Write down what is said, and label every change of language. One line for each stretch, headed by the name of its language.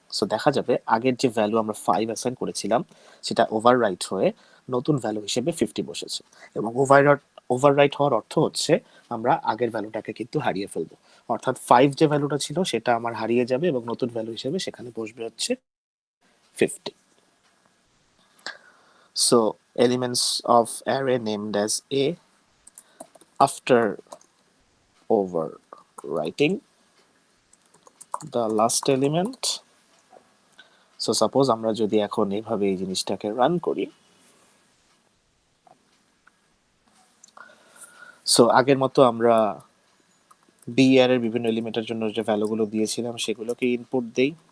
Bangla: So দেখা যাবে আগের যে ভ্যালু আমরা 5 অ্যাসাইন করেছিলাম সেটা ওভাররাইট হয়ে নতুন ভ্যালু হিসেবে 50 বসেছে এবং ওভাররাইট হওয়ার অর্থ হচ্ছে আমরা আগের ভ্যালুটাকে কিন্তু হারিয়ে ফেলবো। অর্থাৎ 5 যে ভ্যালুটা ছিল সেটা আমার হারিয়ে যাবে এবং নতুন ভ্যালু হিসেবে সেখানে বসবে হচ্ছে 50.
English: So elements of array named as A after overwriting the last element.
Bangla: So suppose আমরা যদি এখন এইভাবে এই জিনিসটাকে রান করি সো আগের মতো আমরা বি এর বিভিন্ন এলিমেন্টের জন্য যে ভ্যালুগুলো দিয়েছিলাম সেগুলোকে ইনপুট দেই।